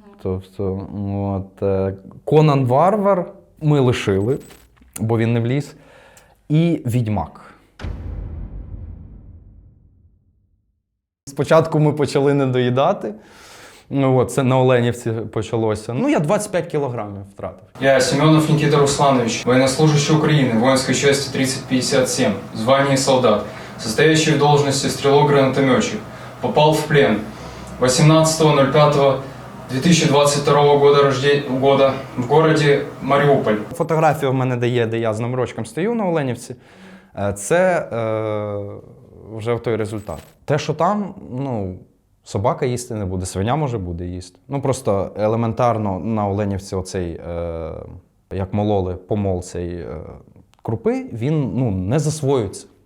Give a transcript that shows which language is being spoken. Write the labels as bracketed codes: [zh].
[uk] Тобто, от, Конан Варвар ми лишили, бо він не вліз, і Відьмак. Спочатку ми почали не доїдати. Ну, от, це на Оленівці почалося. Ну, я 25 кілограмів втратив. [ru] Я Семенов Никита Русланович, военнослужащий Украины, воинской части 3057, звание солдат, состоящий в должности стрелок-гранатометчик, попал в плен 18.05.2022 года в городе Маріуполь. [uk] Фотографія в мене дає, де я з номерочком стою на Оленівці. Це вже той результат. Те, що там, ну, Собака їсти не буде, свиня може буде їсти. Ну просто елементарно на Оленівці оцей, як мололи, помол цей крупи, він не засвоюється.